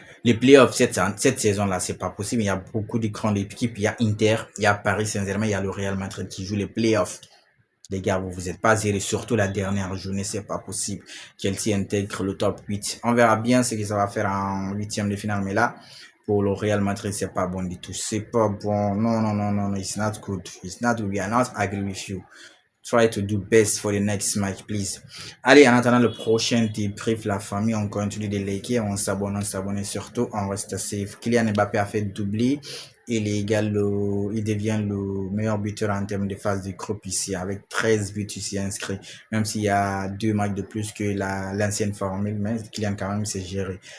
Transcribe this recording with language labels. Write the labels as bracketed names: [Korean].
[French] Les playoffs, cette saison-là, c'est pas possible. Il y a beaucoup de grandes équipes. Il y a Inter, il y a Paris Saint-Germain, il y a le Real Madrid qui joue les playoffs. Les gars, vous êtes pas zérés, surtout la dernière journée, c'est pas possible. Chelsea intègre le top 8. On verra bien ce que ça va faire en huitième de finale, mais là, pour le Real Madrid, c'est pas bon du tout. C'est pas bon. Non, non, non, non, [English] it's not good. It's not good. We are not agree with you. Try to do best for the next match, please. [French] Allez, en attendant le prochain débrief, la famille, on continue de liker, on s'abonne surtout, on reste safe. Kylian Mbappé a fait doubler. Il devient le meilleur buteur en termes de phase de groupe ici, avec 13 buts ici inscrits, même s'il y a 2 matchs de plus que l'ancienne formule, mais Kylian quand même s'est géré.